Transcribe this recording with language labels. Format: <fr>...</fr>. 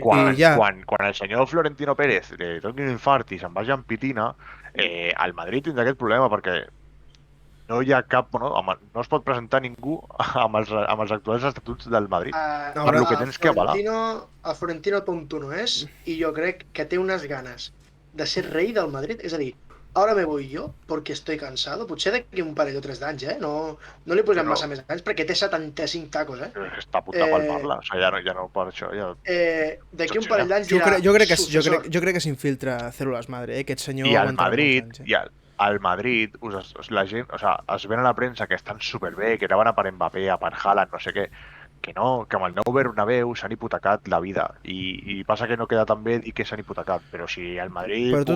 <ca>Quan el senyor Florentino Pérez doni un infart i se'n vagi amb pitina, el Madrid tindrà aquest problema perquè no hi ha cap... no es pot presentar ningú amb els actuals estatuts del Madrid. Per lo que tens que avalar. El Florentino tonto no és, i jo crec que té unes ganes de ser rei del Madrid. És a dir,</ca> <es>ahora me voy yo porque estoy cansado.</es> <ca>Potser d'aquí un parell o 3 d'anys, no li posem massa més anys perquè té 75 tacos, Està a punt de palmar-la, o sigui, ja no per això. D'aquí un parell d'anys jo crec que s'infiltra cèl·lules madre, aquest senyor... I al Madrid, al Madrid, la gent, o sea, es ven a la premsa que estan superbé, que anaven a per Mbappé, a per Haaland, no sé què, que no, que amb el nou Bernabéu s'han hipotecat la vida i passa que no queda tan bé dir que s'han hipotecat, però si el Madrid</ca>